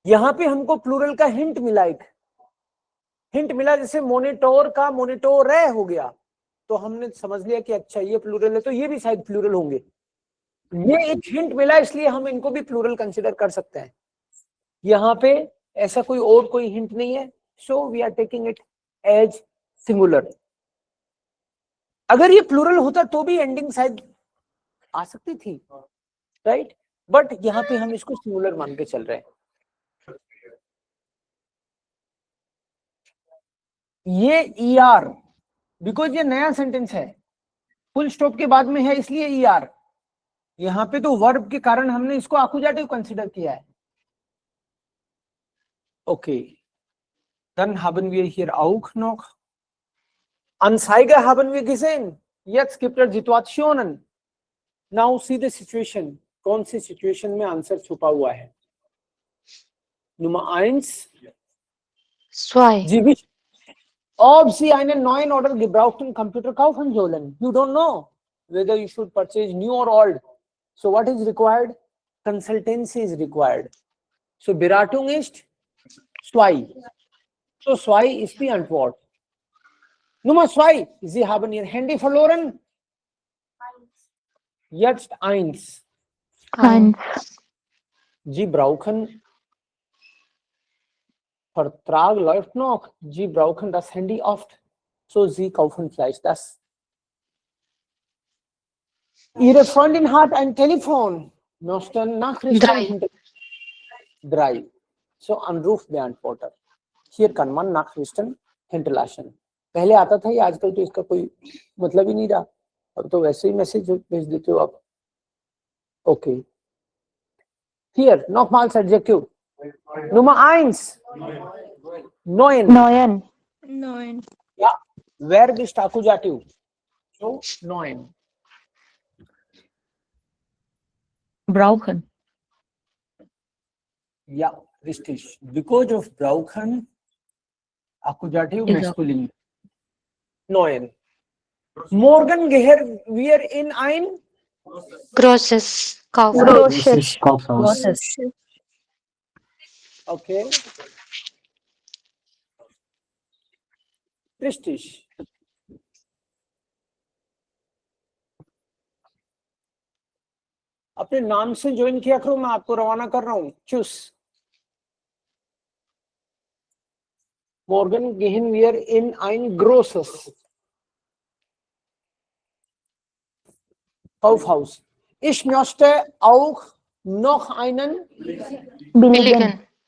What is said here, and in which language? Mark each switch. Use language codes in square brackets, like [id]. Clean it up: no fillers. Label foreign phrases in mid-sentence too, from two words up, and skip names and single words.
[hi] यहां पे हमको प्लूरल का हिंट मिला, एक हिंट मिला, जैसे मोनिटोर का मोनिटोर हो गया, तो हमने समझ लिया कि अच्छा ये प्लूरल है, तो ये भी शायद प्लूरल होंगे। ये एक हिंट मिला, इसलिए हम इनको भी प्लूरल कंसिडर कर सकते हैं। यहाँ पे ऐसा कोई हिंट नहीं है, [en] so we are taking it as singular. [hi] अगर ये प्लूरल होता तो भी एंडिंग शायद आ सकती थी, [en] right, but [hi] यहाँ पे हम इसको सिंगुलर मान के चल रहे हैं। ये ER बिकॉज ये नया सेंटेंस है, [en] full stop [hi] के बाद में है, इसलिए ER। यहाँ पे तो वर्ब के कारण हमने इसको आकुजाटिव कंसीडर किया है। ओके, [de] dann haben wir hier auch noch Anzeige haben wir gesehen. Jetzt gibt es Situationen. [en] Now see the situation. [hi] कौन सी सिचुएशन में आंसर छुपा हुआ है? [de] Nummer 1. Zwei. Ob Sie einen neuen oder gebrauchten Computer kaufen sollen. [en] You don't know whether you should purchase new or old. So what is required? Consultancy is required. [de] So Beratung ist zwei. So zwei ist die Antwort. Nummer 2. Sie haben Ihr Handy verloren. Jetzt 1. Eins. Sie brauchen, Vertrag läuft noch. Sie brauchen das Handy oft. So Sie kaufen vielleicht das. Ihre Freundin hat ein Telefon. Möchten Nachrichten. 3. So Anrufbeantworter. Hier kann man Nachrichten hinterlassen. [hi] पहले आता था ये, आजकल तो इसका कोई मतलब ही नहीं रहा, अब तो वैसे ही मैसेज भेज देते हो आप। ओके, [de] hier nochmals Adjektiv. Nummer 1. Neun. Neun. Neun. Ja, Verb ist Akkusativ. So, 9. Brauchen. Ja, richtig. [en] Because of [de] brauchen, Akkusativ Genau. masculine. 9. Morgen gehen wir in ein Großes Kaufhaus. Großes. Kaufhaus. Okay. Richtig. [hi] अपने नाम से ज्वाइन किया करो, मैं आपको रवाना कर रहा हूँ। [de] चूस। Morgen gehen wir in ein großes Kaufhaus. Ich möchte auch noch einen Billigen.